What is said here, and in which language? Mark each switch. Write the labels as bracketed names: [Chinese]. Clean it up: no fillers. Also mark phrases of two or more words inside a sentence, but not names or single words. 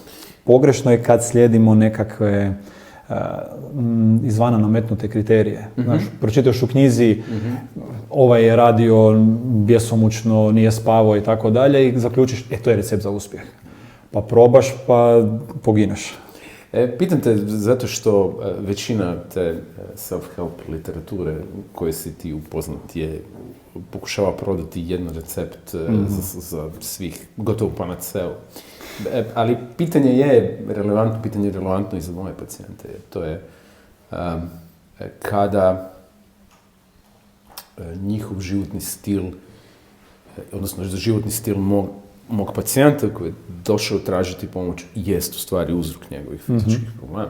[Croatian] Pogrešno je kad slijedimo nekakve izvana nametnute kriterije. Znaš, pročitaš u knjizi ovaj je radio bjesomučno, nije spavao i tako dalje i zaključiš, to je recept za uspjeh. Pa probaš, pa pogineš. Pitam te zato što većina te self-help literature koje si ti upoznat je pokušava prodati jedan recept za svih, gotovo panaceu. Ali pitanje je relevantno i za moje pacijente. To je kada njihov životni stil, odnosno životni stil mog pacijenta koji je došao tražiti pomoć jest u stvari uzrok njegovih fizičkih problema.